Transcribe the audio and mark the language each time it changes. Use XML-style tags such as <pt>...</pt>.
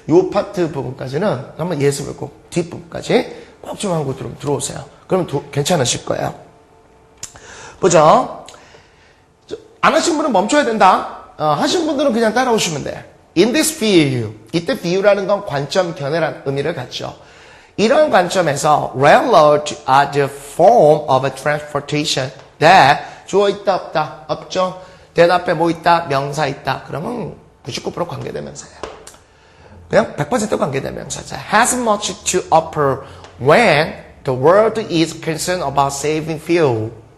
<ko>요 파트 부분까지는 한번 예습을 꼭 뒷부분까지 꼭 좀 하고 들어오세요. 그러면 괜찮으실 거예요. 보죠. 안 하신 분은 멈춰야 된다. 하신 분들은 그냥 따라오시면 돼.</ko> <en>In this view.</en> <ko>이때 view라는 건 관점, 견해라는 의미를 갖죠. 이런 관점에서</ko> <en>railroad are the form of a transportation that</en> <ko>주어 있다 없다? 없죠. 대답에 뭐 있다? 명사 있다. 그러면 99% 관계대명사예요. 그냥 100% 관계대명사죠.</ko> <en>Has much to offer when the world is concerned about saving fuel.</en>